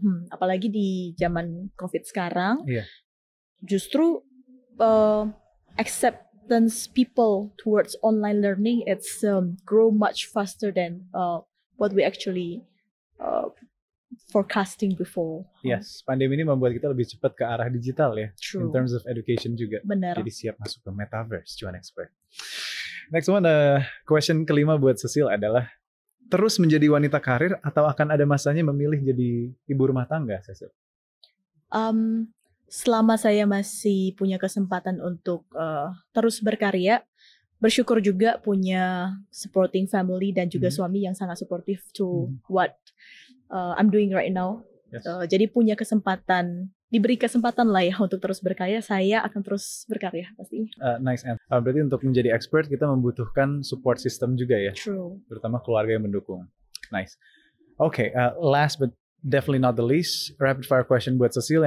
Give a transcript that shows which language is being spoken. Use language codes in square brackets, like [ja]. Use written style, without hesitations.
[id] Apalagi di zaman COVID sekarang, justru [en] acceptance people towards online learning it's grow much faster than what we actually forecasting before. [id] Yes, pandemi ini membuat kita lebih cepat ke arah digital ya. [en] True. In terms of education juga. [id] Benar. Jadi siap masuk ke metaverse, cuan expert. [en] Next one, [id] question kelima buat Cecile adalah, terus menjadi wanita karir atau akan ada masanya memilih jadi ibu rumah tangga, Cecile? Selama saya masih punya kesempatan untuk terus berkarya, bersyukur juga punya supporting family dan juga suami yang sangat supportive [en] to what I'm doing right now. [id] Jadi punya kesempatan, diberi kesempatan lah ya untuk terus berkarya, saya akan terus berkarya pastinya. [en] Nice. [id] Berarti untuk menjadi expert kita membutuhkan support system juga ya? [en] True. [id] Terutama keluarga yang mendukung. [en] Nice. Okay, last but definitely not the least, rapid fire question [id] buat [en] Cecile.